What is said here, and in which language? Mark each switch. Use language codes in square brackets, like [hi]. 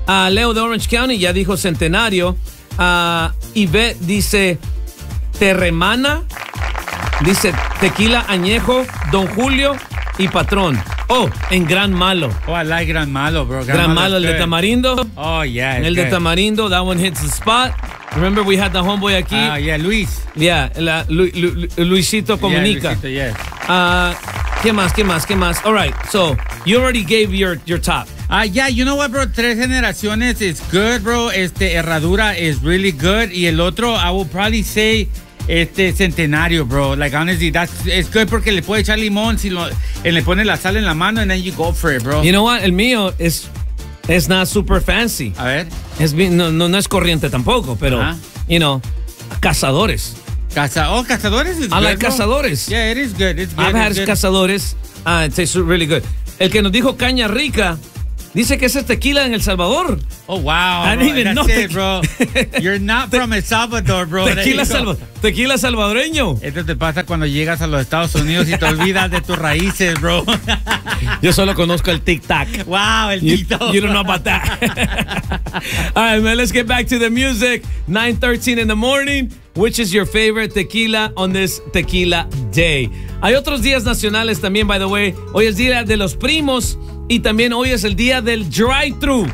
[es] Leo de Orange County ya dijo Centenario. Yvette dice, Terremana. Dice tequila añejo, Don Julio y Patrón. Oh, en Gran Malo. [en] Oh, I like Gran Malo, bro. [es] Gran Malo, el de tamarindo. [en] Oh, yeah. [es] El de tamarindo, [en] that one hits the spot. Remember we had the homeboy aquí. Oh, yeah, Luis. Yeah, Luisito Comunica. Yeah, Luisito, yes. [es] ¿Qué más? [en] All right, so you already gave your top. Yeah, you know what, bro? Tres Generaciones is good, bro. Herradura is really good. [es] Y el otro, [en] I will probably say... Centenario, bro. Like, honestly, it's good [es] porque le puede echar limón si lo, le pone la sal en la mano [en] and then you go for it, bro. You know what? [es] El mío es [en] not super fancy. [es] A ver. No es corriente tampoco, pero, [en] you know, [es] Cazadores. [en] Cazadores is I good, like bro. Cazadores. Yeah, it is good. It's good. I've had good. Cazadores. It tastes really good. [es] El que nos dijo Caña Rica... Dice que es tequila en El Salvador. [en] Oh, wow. I didn't even know. That's it, bro. You're not from El Salvador, bro. [es] Tequila salvadoreño. Esto te pasa cuando llegas a los Estados Unidos y te olvidas de tus raíces, bro. Yo solo conozco el tic-tac. Wow, el tic-tac. [en] You don't know about that. All right, man, let's get back to the music. 9:13 in the morning. Which is your favorite tequila on this tequila day? [es] Hay otros días nacionales también, [en] by the way. [es] Hoy es día de los primos. Y también hoy es el día del drive-thru.